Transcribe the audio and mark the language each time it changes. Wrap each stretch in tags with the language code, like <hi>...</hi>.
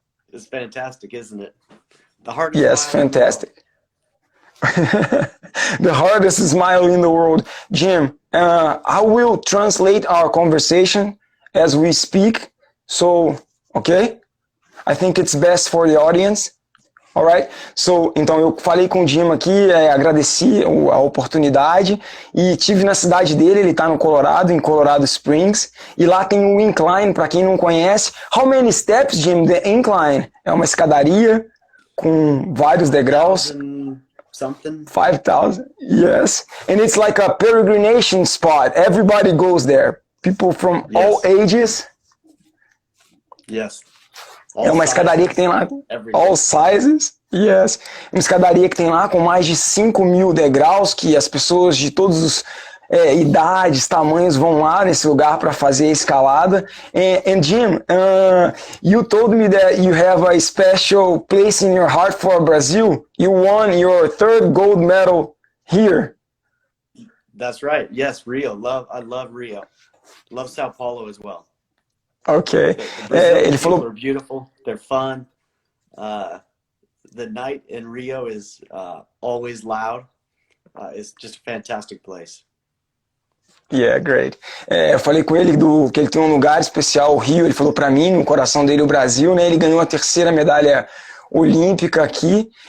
<en>It's fantastic, isn't it? The hardest. Yes, fantastic. The hardest smile in the world. Jim, I will translate our conversation as we speak. So, okay? I think it's best for the audience. Alright?</en> <pt>So, então eu falei com o Jim aqui, agradeci a oportunidade e tive na cidade dele. Ele está no Colorado, em Colorado Springs, e lá tem o incline, para quem não conhece.</pt> <en>How many steps, Jim? The incline</en> <pt>é uma escadaria com vários degraus.</pt> <en>Something. 5,000, yes. And it's like a peregrination spot. Everybody goes there. People from all ages. Yes.</en> <pt>É uma escadaria que tem lá,</pt> <en>all sizes, yes.</en> <pt>Uma escadaria que tem lá com mais de 5.000 degraus, que as pessoas de todas as idades, tamanhos vão lá nesse lugar para fazer a escalada.</pt> <en>And Jim, you told me that you have a special place in your heart for Brazil. You won your 3rd gold medal here. That's right. Yes, Rio. I love Rio. Love Sao Paulo as well. Okay.</en> <pt>Ele falou,</pt> <en>people are beautiful. They're fun. The night in Rio is always loud. It's just a fantastic place. Yeah, great.</en> <pt>Eu falei com ele que ele tem um lugar especial, o Rio. Ele falou para mim, no coração dele, o Brasil, né? Ele ganhou a 3ª medalha olímpica aqui.</pt>